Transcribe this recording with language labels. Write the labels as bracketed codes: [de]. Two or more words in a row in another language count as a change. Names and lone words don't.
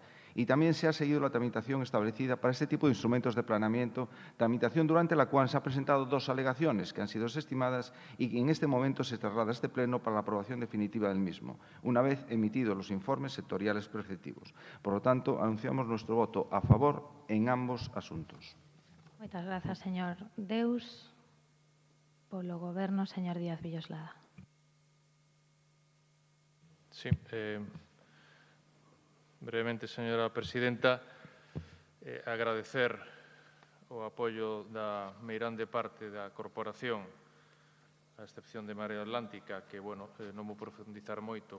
[es] Y también se ha seguido la tramitación establecida para este tipo de instrumentos de planeamiento, tramitación durante la cual se han presentado 2 alegaciones que han sido desestimadas y que en este momento se traslada a este Pleno para la aprobación definitiva del mismo, una vez emitidos los informes sectoriales preceptivos. Por lo tanto, anunciamos nuestro voto a favor en ambos asuntos. [gl] Moitas grazas, señor Deus. Polo Goberno, señor Díaz Villoslada. Sí, brevemente, señora presidenta, agradecer o apoio da meirande parte da corporación, a excepción de Marea Atlántica, que, bueno, non vou profundizar moito,